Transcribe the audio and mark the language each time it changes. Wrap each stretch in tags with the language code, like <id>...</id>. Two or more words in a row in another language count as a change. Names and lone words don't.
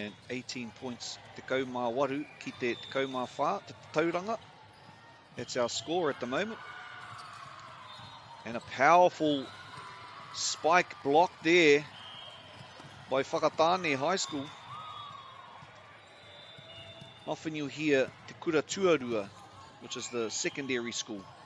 <mi>18 points te kaumā waru ki te kaumā whā, te tauranga.</mi> <en>That's our score at the moment. And a powerful spike block there by Whakatane High School. Often you'll hear</en> <mi>Te Kura Tuarua,</mi> <en>which is the secondary school.</en>